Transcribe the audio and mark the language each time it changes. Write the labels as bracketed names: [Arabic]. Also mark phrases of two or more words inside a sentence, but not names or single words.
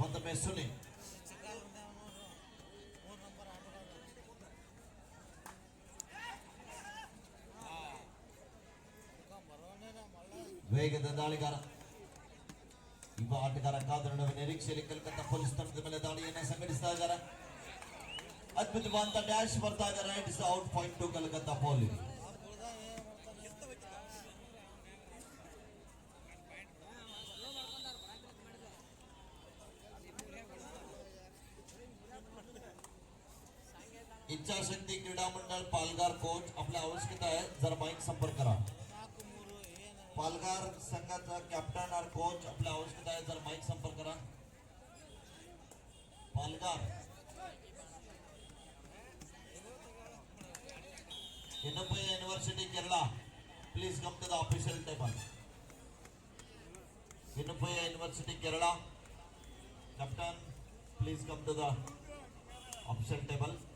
[Kannada] ಮತ್ತೊಮ್ಮೆ ಸುನಿ ವೇಗದ ದಾಳಿಗಾರ ಯುವ ಆಟಗಾರ ಕಾದ ನಡುವೆ ನಿರೀಕ್ಷೆಯಲ್ಲಿ ಕಲ್ಕತ್ತಾ ಪೊಲೀಸ್ ತಂಡದ ಮೇಲೆ ದಾಳಿಯನ್ನು ಸಂಘಟಿಸ್ತಾ ಇದ್ದಾರೆ. ಅದ್ಭುತವಾದಂತ ಡ್ಯಾಶ್ ಬರ್ತಾ ಇದ್ದಾರೆ. [English] It's out point to Calcutta Police. [Marathi] इच्छाशक्ती क्रीडा मंडळ पालघर कोच आपल्या आवश्यकता आहे जरा माईक संपर्क करा. पालघर संघाचा कॅप्टन और कोच आपल्या आवश्यकता आहे जरा माईक संपर्क करा. [English] पालघर Innupaya University Kerala, please come to the official table. Innupaya University Kerala, captain, please come to the official table.